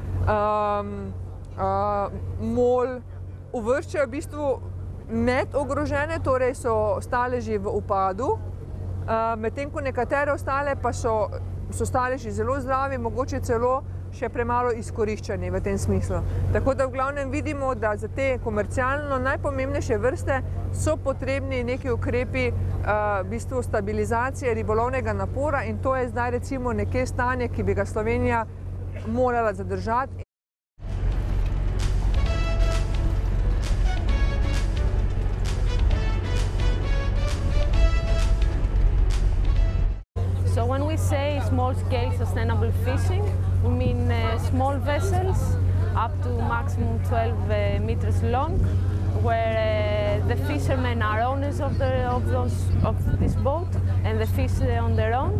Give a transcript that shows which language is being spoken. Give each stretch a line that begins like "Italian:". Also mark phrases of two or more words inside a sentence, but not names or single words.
Slovenian: mol, uvrščajo v bistvu med ogrožene, torej so staleži v upadu, medtem ko nekatere ostale pa so staleži zelo zdravi, mogoče celo še premalo izkoriščeni v tem smislu. Tako da v glavnem vidimo, da za te komercialno najpomembnejše vrste so potrebni neki ukrepi v bistvu stabilizacije ribolovnega napora in to je zdaj recimo nekje stanje, ki bi ga Slovenija morala zadržati.
English: So when we say small-scale sustainable fishing, we mean small vessels up to maximum 12 meters long, where the fishermen are owners of this boat and they fish on their own.